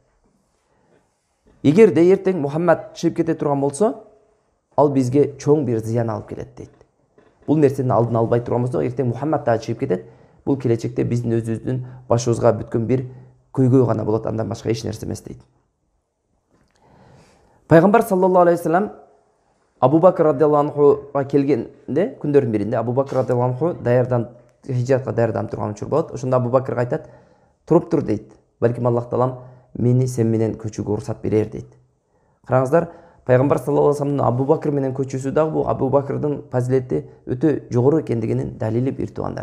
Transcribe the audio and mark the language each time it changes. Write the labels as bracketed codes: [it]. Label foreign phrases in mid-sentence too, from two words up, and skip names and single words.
[ky] Эгерде эртең Мухаммад чыгып кете турган болсо, ал бизге чоң бир зыян алып келет дейт. Бул нерсенин алдын албай турган болсо, эртең Мухаммад дагы чыгып кетет. Бул келечекте биздин өзүбүздүн башыбызга бүткөн бир көйгөй гана болот, андан башка эч нерсе эмес дейт. Пайгамбар [ar] صلى الله عليه وسلم [ky] Абу Бакр [ar] رضي الله عنه [ky] келгенде, күндөрдүн биринде Абу Бакр [ar] رضي الله عنه [ky] хижратка даярданып турган учур болот. Ошондо Абу Бакрга айтат: "Туруп тур" дейт. "Балким Аллах таалам мени сен менен көчүүгө уруксат берер" дейт. Караңыздар, пайгамбар [ar] صلى الله عليه وسلم [ky] Абу Бакр менен көчүүсү дагы бул Абу Бакрдын фазилети өтө жогору экендигинин далили бир туугандар.